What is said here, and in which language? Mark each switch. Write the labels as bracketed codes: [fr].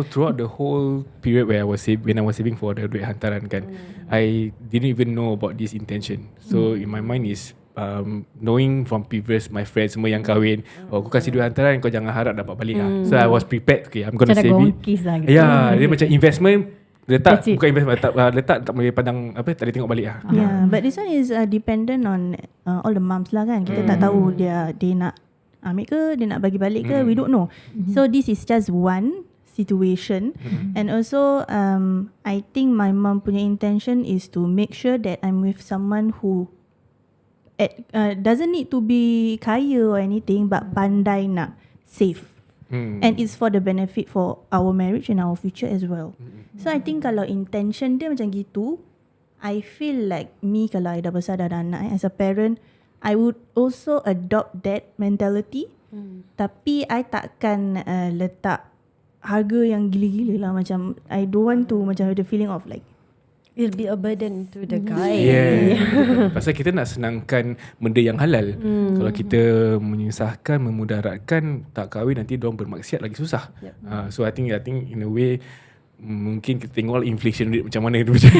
[en] throughout the whole period when I was saving for the [ms] duit hantaran kan, [en] I didn't even know about this intention. So in my mind is knowing from previous my friends [ms] semua yang kahwin, aku kasih duit hantaran, kau jangan harap dapat balik lah. [en] So I was prepared, okay, I'm gonna [ms] Macam [en] save it. [ms] gongkis lah gitu. Yeah, dia macam investment. Letak [en] That's it. [ms] bukan investment, letak tak boleh pandang apa, tak boleh tengok balik lah. [en] yeah, but this one is dependent on all the moms [ms] lah kan. Kita tak tahu dia nak ambil ke, dia nak bagi balik ke, [en] we don't know. So this is just one situation. And also I think my mom [ms] punya [en] intention is to make sure that I'm with someone who doesn't need to be [ms] kaya [en] or anything, but [ms] pandai nak [en] save. And it's for the benefit for our marriage and our future as well. So I think [ms] kalau intention dia macam gitu, [en] I feel like me [ms] kalau [en] I [ms] dah besar dah ada anak, [en] as a parent, I would also adopt that mentality. [ms] Tapi I takkan letak harga yang gila-gila lah. Macam [en] I don't want to [ms] macam [en] have the feeling of like It'll be a burden to the guy. [ms] Yeah. Pasal kita nak senangkan benda yang halal. Kalau kita menyusahkan, memudaratkan, tak kahwin nanti diorang bermaksiat lagi susah. [en] So I think in a way [ms] mungkin kita tengok [en] inflation rate [ms] macam mana tu.